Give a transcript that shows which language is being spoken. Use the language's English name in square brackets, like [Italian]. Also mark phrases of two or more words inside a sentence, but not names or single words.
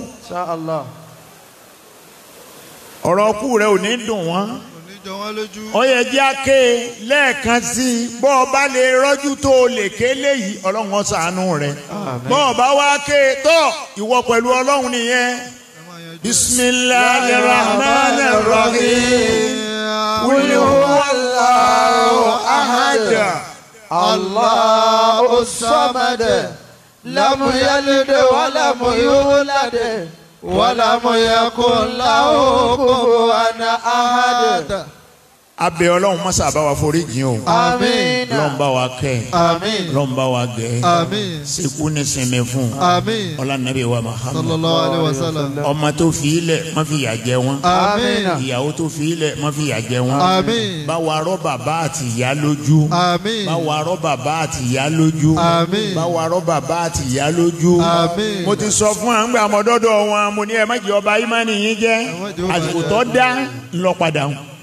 [Arabic] إن شاء الله. [Yoruba] Ọ̀rọ̀ ọkú rẹ̀ ò ní dùn wọ́n. Ó yẹ jẹ́ àké lẹ́ẹ̀kan sí i bọ́ ọ bá lè rọ́jú tó o lè ké léyìí Ọlọ́run ó ṣàánú rẹ̀. Bọ́ ọ bá wá ké tó ìwọ pẹ̀lú Ọlọ́run nìyẹn. [Arabic] بسم الله الرحمن الرحيم. قل هو الله أحد. الله الصمد. لم يلد ولم يولد. ولم يكن له كفوا أحد. [Yoruba] Abẹ́ Ọlọ́run má ṣàbá wa foríjìn o. Àmín. Ọlọ́run bá wa kẹ́. Àmín. Ọlọ́run bá wa gẹ̀. Àmín. Sekú ní sinmi fún. Àmín. Ọlá nàbí wa Muhammad. [Arabic] صلى الله عليه وسلم. [Yoruba] Ọmọ tó fi ilẹ̀ má fi yà jẹ wọn. Àmín. Ìyàwó tó fi ilẹ̀ má fi yà jẹ wọn. Àmín. Bá wa rọ́ bàbá àti ìyá lójú. Àmín. Bá wa rọ́ bàbá àti ìyá lójú. Àmín. Bá wa rọ́ bàbá àti ìyá lójú. Àmín. Mo ti sọ fún àwọn àmọ́dọ́dọ̀ wọn mo ní ẹ má jẹ́ ọba ìmánì yín jẹ́ àsìkò tó dá ńlọ padà hàn.